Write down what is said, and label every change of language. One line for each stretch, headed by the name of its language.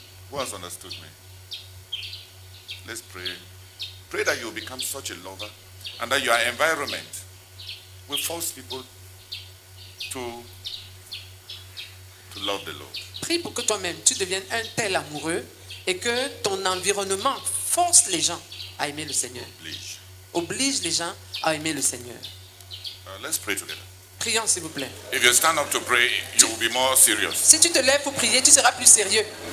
English: Who has understood me? Let's pray. Pray that you will become such a lover and that your environment will force people to love the Lord.
French: Prie pour que toi-même tu deviennes un tel amoureux et que ton environnement force les gens à aimer le Seigneur.
English: Please.
French: Oblige les gens à aimer le Seigneur.
English: Let's pray together.
French: Prions s'il vous plaît.
English: If you stand up to pray, you will be more serious.
French: Si tu te lèves pour prier, tu seras plus sérieux.